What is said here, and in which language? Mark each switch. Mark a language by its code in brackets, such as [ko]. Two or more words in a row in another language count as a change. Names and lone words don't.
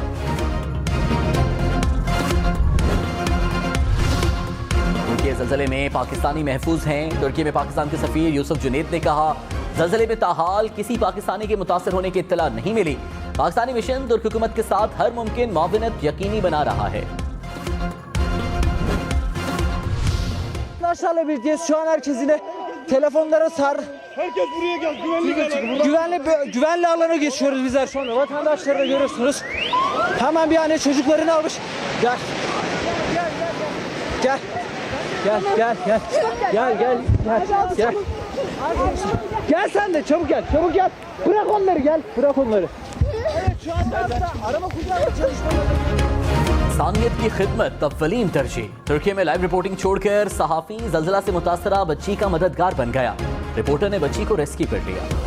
[ur] ترکی زلزلے میں پاکستانی محفوظ ہیں. ترکی میں پاکستان کے سفیر یوسف جنید نے کہا، زلزلے میں تاحال کسی پاکستانی کے متاثر ہونے کی اطلاع نہیں ملی. پاکستانی مشن ترک حکومت کے ساتھ ہر ممکن معاونت یقینی بنا رہا ہے. [tr] Telefonlara sar. Herkes buraya gel. Güvenli alana geçiyoruz bizler şu anda. Vatandaşları da görüyorsunuz. Hemen bir anne çocuklarını almış. Gel. Gel. Gel sen de çabuk gel. Çabuk gel. Bırak onları gel. Bırak onları. Evet şu anda araba kucağında çalışmaları. [ur] انسانیت کی خدمت اولین ترجیح۔ ترکی میں [en] live reporting [ur] چھوڑ کر صحافی زلزلہ سے متاثرہ بچی کا مددگار بن گیا. رپورٹر نے بچی کو ریسکیو کر لیا.